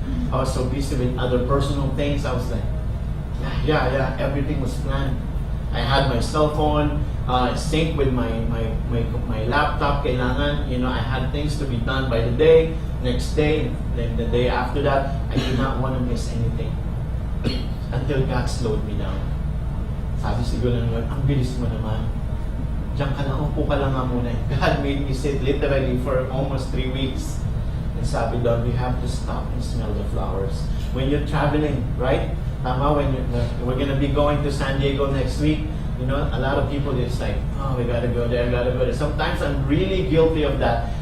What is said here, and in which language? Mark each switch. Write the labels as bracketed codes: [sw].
[en] I was so busy with other personal things. I was like, yeah, everything was planned. I had my cell phone synced with my laptop. Kailangan, I had things to be done by the day, next day, then the day after that. I did not want to miss anything until God slowed me down. [tl] Sabi siguro ng Lord, ang bilis mo naman. Diyan ka lang, upo ka lang nga muna. [en] God made me sit literally for almost 3 weeks. And [tl] sabi doon, [en] we have to stop and smell the flowers. When you're traveling, right? Tama, we're gonna be going to San Diego next week. A lot of people, it's like, oh, we gotta go there. Sometimes I'm really guilty of that.